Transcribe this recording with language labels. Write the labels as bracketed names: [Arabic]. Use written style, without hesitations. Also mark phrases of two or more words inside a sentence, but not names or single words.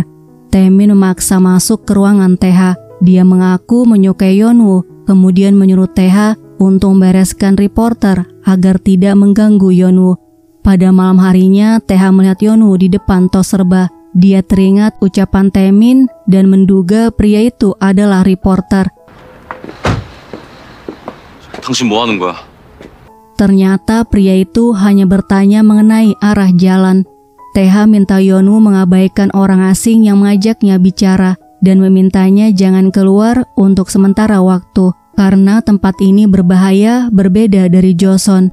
[Indonesian] Taemin memaksa masuk ke ruangan TH. Dia mengaku menyukai Yeonwoo, kemudian menyuruh TH untuk membereskan reporter agar tidak mengganggu Yeonwoo. Pada malam harinya, TH melihat Yeonwoo di depan tos serba. Dia teringat ucapan Taemin dan menduga pria itu adalah reporter. [Korean] 당신 뭐 하는 거야? [Indonesian] Ternyata pria itu hanya bertanya mengenai arah jalan. TH minta Yeonwoo mengabaikan orang asing yang mengajaknya bicara dan memintanya jangan keluar untuk sementara waktu karena tempat ini berbahaya berbeda dari Joseon.